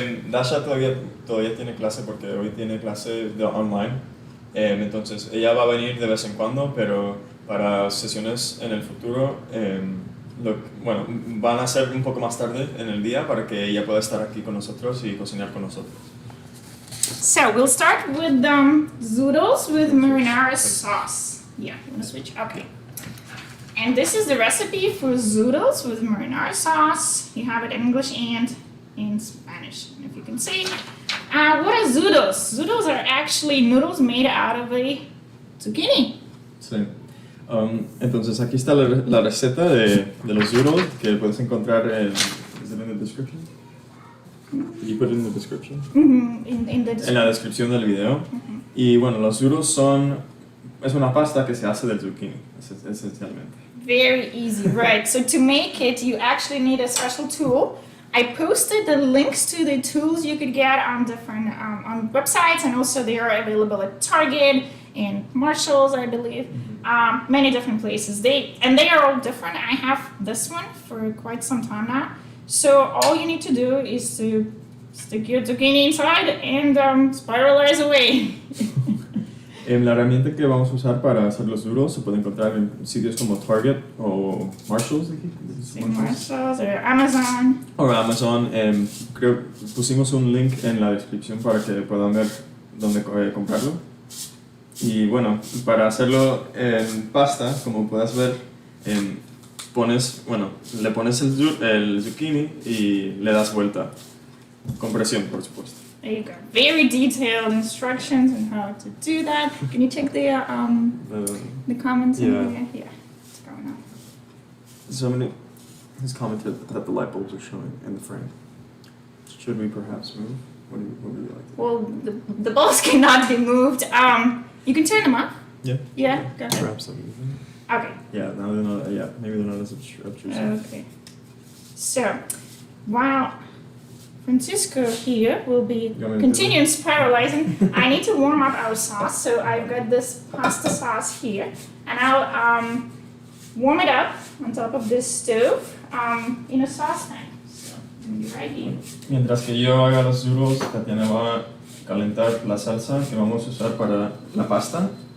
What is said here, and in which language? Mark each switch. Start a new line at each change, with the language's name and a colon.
Spanish: Dasha todavía tiene clase porque hoy tiene clase de online. Entonces ella va a venir de vez en cuando, pero para sesiones en el futuro, bueno, van a ser un poco más tarde en el día para que ella pueda estar aquí con nosotros y cocinar con nosotros.
English: So we'll start with zoodles with marinara sauce. Yeah, you want to switch? Okay. And this is the recipe for zoodles with marinara sauce. You have it in English and in Spanish, if you can see. What are zoodles? Zoodles are actually noodles made out of a zucchini.
Spanish: Sí. Entonces aquí está la receta de los zoodles que puedes encontrar
English: is it in the description? Did you put it in the description? In the
Spanish: En la descripción del video. Y bueno, los zoodles es una pasta que se hace del zucchini, esencialmente.
English: Very easy, right? So to make it, you actually need a special tool. I posted the links to the tools you could get on different on websites, and also they are available at Target and Marshalls, I believe. Many different places. They are all different. I have this one for quite some time now. So all you need to do is to stick your zucchini inside and spiralize away.
Spanish: La herramienta que vamos a usar para hacer los zoodles se puede encontrar en sitios como Target o Marshalls.
English: Marshalls or Amazon.
Spanish: O Amazon. Creo pusimos un link en la descripción para que puedan ver dónde comprarlo. Y bueno, para hacerlo en pasta, como puedes ver, le pones el zucchini y le das vuelta. Con presión, por supuesto.
English: There you go. Very detailed instructions on how to do that. Can you check the comments? Yeah. In here? Yeah. What's going on? Somebody has commented that the light bulbs are showing in the frame. Should we perhaps move? What would you like? Well, the bulbs cannot be moved. You can turn them off. Yeah. Yeah. Go ahead. Perhaps something. Okay. Yeah. Now they're not. Yeah. Maybe they're not as obtrusive. Okay. So, while Francisco here will be continuing spiralizing, I need to warm up our sauce. So I've got this pasta sauce here, and I'll warm it up on top of this stove in a saucepan. So it'll be right here.
Spanish: Mientras que yo haga los zoodles, Tatiana va a calentar la salsa que vamos a usar para la pasta.